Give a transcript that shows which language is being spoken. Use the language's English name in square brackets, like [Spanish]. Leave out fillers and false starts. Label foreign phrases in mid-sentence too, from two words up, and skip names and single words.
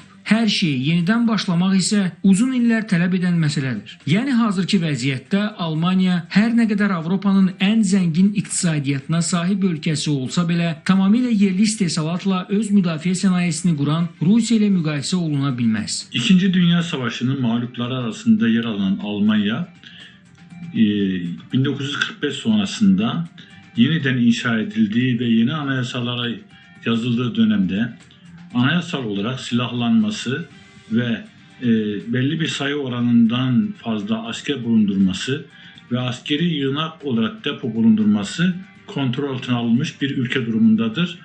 [Azerbaijani] Hər şeyi yenidən başlamaq isə uzun illər tələb edən məsələdir. Yəni hazırki vəziyyətdə Almanya hər nə qədər Avropanın ən zəngin iqtisadiyyatına sahib ölkəsi olsa belə, tamamilə yerli istehsalatla öz müdafiə sənayesini quran Rusiya ilə müqayisə oluna bilməz. [Turkish] İkinci Dünya Savaşı'nın mağlupları arasında yer alan Almanya 1945 sonrasında yeniden inşa edildiği ve yeni anayasalara yazıldığı dönemde anayasal olarak silahlanması ve belli bir sayı oranından fazla asker bulundurması ve askeri yığınak olarak depo bulundurması kontrol altına alınmış bir ülke durumundadır.